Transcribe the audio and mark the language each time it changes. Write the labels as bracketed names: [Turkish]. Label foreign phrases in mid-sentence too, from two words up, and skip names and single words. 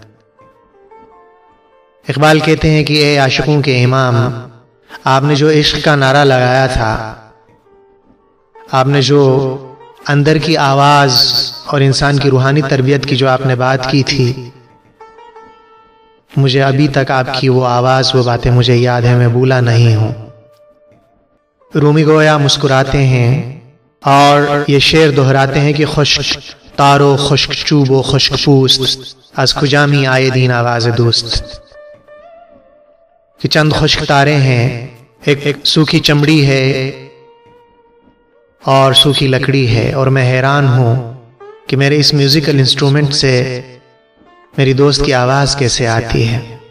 [Urdu] اقبال کہتے ہیں کہ اے عاشقوں کے امام، آپ نے جو عشق کا نعرہ لگایا تھا، آپ نے جو اندر کی آواز اور انسان کی روحانی تربیت کی جو آپ نے بات کی تھی، مجھے ابھی تک آپ کی وہ آواز، وہ باتیں مجھے یاد ہے، میں بھولا نہیں ہوں۔ رومی گویا مسکراتے ہیں اور یہ شعر دہراتے ہیں کہ [Persian] خشک تارو خشک چوب و خشک پوست، از کجا می آئے دین آواز دوست، [Urdu] کہ چند خشک تارے ہیں، ایک سوکھی چمڑی ہے اور سوکھی لکڑی ہے، اور میں حیران ہوں کہ میرے اس [English] musical instrument [Urdu] سے میری دوست کی آواز کیسے آتی ہے۔